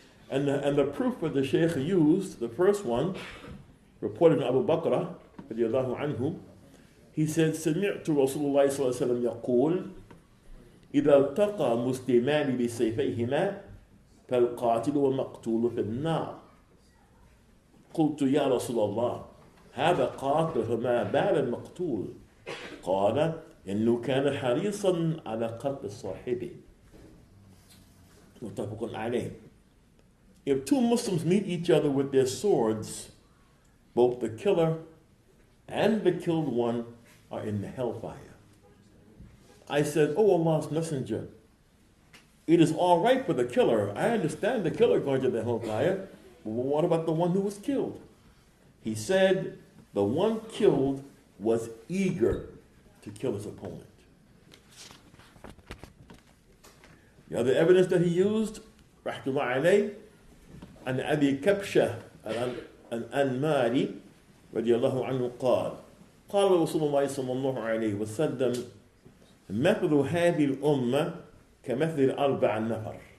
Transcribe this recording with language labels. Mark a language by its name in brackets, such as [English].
[English] And the proof that the Shaykh used, the first one, reported in Abu Bakr, radiallahu anhu, he said, [Arabic] سمعت رسول الله صلى الله عليه وسلم يقول إذا التقى مسلمان بسيفيهما فالقاتل والمقتول في النار. قلت يا رسول الله هذا قاتل فما بال المقتول؟ قال إنه كان حريصا على قتل صاحبه. متفق عليه. [English] If two Muslims meet each other with their swords, both the killer and the killed one are in the hellfire. I said, "Oh Allah's Messenger, it is all right for the killer. I understand the killer going to the hellfire, but what about the one who was killed?" He said, the one killed was eager to kill his opponent. The other evidence that he used, rahmatullah alayh, [Arabic] عن أبي كبشة الأنماري رضي الله عنه قال قال رسول الله صلى الله عليه وسلم مثل هذه الأمة كمثل الأربع نفر